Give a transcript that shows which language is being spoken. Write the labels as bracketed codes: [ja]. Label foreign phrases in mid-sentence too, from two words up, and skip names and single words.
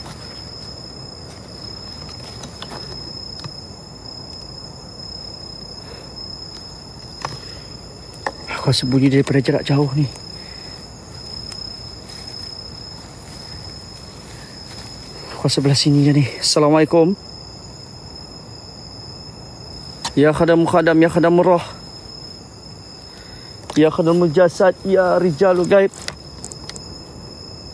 [ms] Aku sembunyi daripada jarak jauh ni. Kau sebelah sini je ni. Assalamualaikum. [ar] يا خادم، يا خادم روح. يا خادم الجسد، يا رجال الغيب.